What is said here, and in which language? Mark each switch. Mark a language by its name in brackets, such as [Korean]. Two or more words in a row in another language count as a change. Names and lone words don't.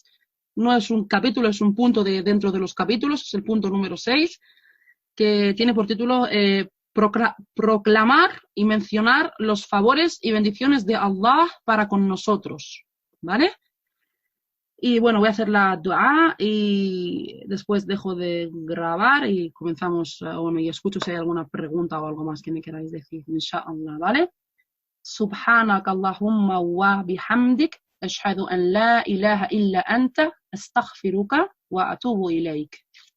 [Spanish] No es un capítulo, es un punto dentro de los capítulos, es el punto número 6, que tiene por título proclamar y mencionar los favores y bendiciones de Allah para con nosotros. ¿Vale? Y bueno, voy a hacer la dua y después dejo de grabar y comenzamos, bueno, y escucho si hay alguna pregunta o algo más que me queráis decir, inshallah, ¿vale? [Arabic] سبحانك اللهم وبحمدك، أشهد أن لا إله إلا أنت، أستغفرك وأتوب إليك.